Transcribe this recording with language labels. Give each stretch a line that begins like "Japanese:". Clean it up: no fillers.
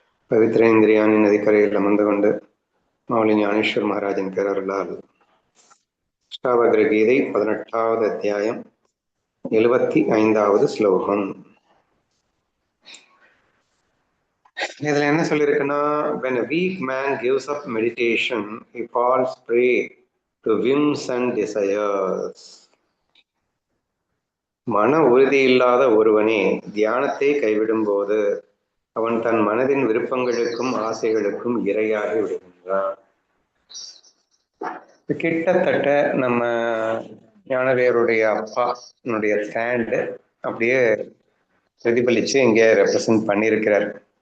Malayalam: പവിത്രേന്ദ്രിയാണി നദിക്കരയിൽ അമർന്നുകൊണ്ട് മൗലി
Tamil: ஞானேஸ்வர் மகாராஜன் பேரருளால் அஷ்டாவக்ர கீதை 18வது அத்தியாயம் 75வது ஸ்லோகம். இதுல என்ன சொல்லியிருக்குன்னா,
English: when a weak man gives up meditation, he falls prey to whims and desires.
Tamil: மன உறுதி இல்லாத ஒருவனே தியானத்தை கைவிடும் போது அவன் தன் மனதின் விருப்பங்களுக்கும் ஆசைகளுக்கும் இரையாகி விடுகின்றான். கிட்டத்தட்ட நம்ம ஞானவேருடைய அப்பானுடைய ஸ்டாண்டு அப்படியே பிரதிபலிச்சு இங்கே ரெப்ரசன்ட் பண்ணியிருக்கிறார்.